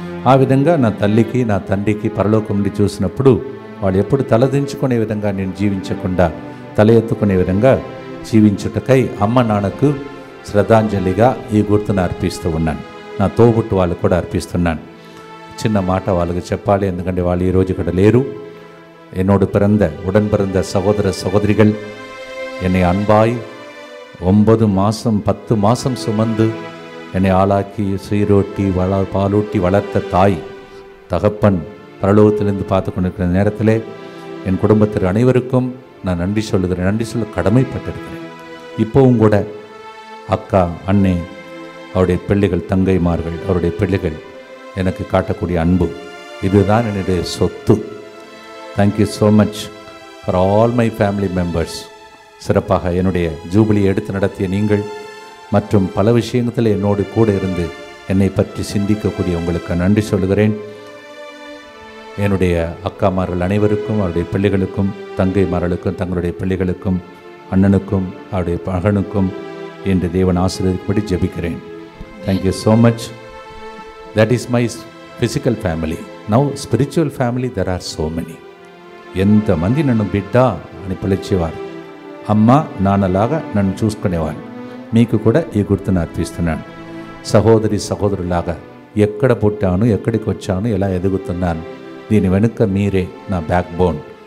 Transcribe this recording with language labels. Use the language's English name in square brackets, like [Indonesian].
[Telugu] ఆ విధంగా నా తల్లికి నా తండ్రికి పరలోకం నుండి చూసినప్పుడు వాళ్ళు ఎప్పుడు తలదించుకునే విధంగా నేను జీవించకుండా తల ఎత్తుకునే విధంగా జీవించుటకై అమ్మ నాన్నకు శ్రద్ధాంజలిగా ఈ గుర్తును అర్పిస్తూ ఉన్నాను. నా తోబుట్టు వాళ్ళకు కూడా అర్పిస్తున్నాను. చిన్న మాట వాళ్ళకి చెప్పాలి, ఎందుకంటే వాళ్ళు ఈరోజు ఇక్కడ లేరు. [Tamil] என்னோடு உடன் பிறந்த சகோதர சகோதரிகள் என்னை அன்பாய் 9 மாதம் 10 மாதம் சுமந்து என்னை ஆளாக்கி சீரோட்டி பாலூட்டி வளர்த்த தாய் தகப்பன் பரலோகத்திலிருந்து பார்த்து கொண்டிருக்கிற நேரத்தில் என் குடும்பத்திற்கு அனைவருக்கும் நான் நன்றி சொல்ல கடமைப்பட்டிருக்கிறேன். இப்போவும் கூட அக்கா, அண்ணே, அவருடைய பிள்ளைகள், தங்கைமார்கள், அவருடைய பிள்ளைகள் எனக்கு காட்டக்கூடிய அன்பு, இதுதான் என்னுடைய சொத்து. [English] Thank you so much for all my family members. [Tamil] சிறப்பாக என்னுடைய ஜூபிலி எடுத்து நடத்திய நீங்கள் மற்றும் பல விஷயத்தில் என்னோடு கூட இருந்து என்னை பற்றி சிந்திக்கக்கூடிய உங்களுக்கு நன்றி சொல்கிறேன். என்னுடைய அக்காமார்கள் அனைவருக்கும், அவருடைய பிள்ளைகளுக்கும், தங்கைமார்களுக்கும், தங்களுடைய பிள்ளைகளுக்கும், அண்ணனுக்கும், அவருடைய மகனுக்கும் என்று தேவன் ஆசீர்வதிக்கும்படி ஜெபிக்கிறேன். [English] Thank you so much. That is my physical family. Now spiritual family, there are so many. [Telugu] ఎంతమంది నన్ను బిడ్డ అని పిలిచేవారు, అమ్మ నాన్నలాగా నన్ను చూసుకునేవారు. మీకు కూడా ఈ గుర్తును అర్పిస్తున్నాను. సహోదరి సహోదరులాగా ఎక్కడ పుట్టాను, ఎక్కడికి వచ్చాను, ఎలా ఎదుగుతున్నాను, దీని వెనుక మీరే నా బ్యాక్ బోన్.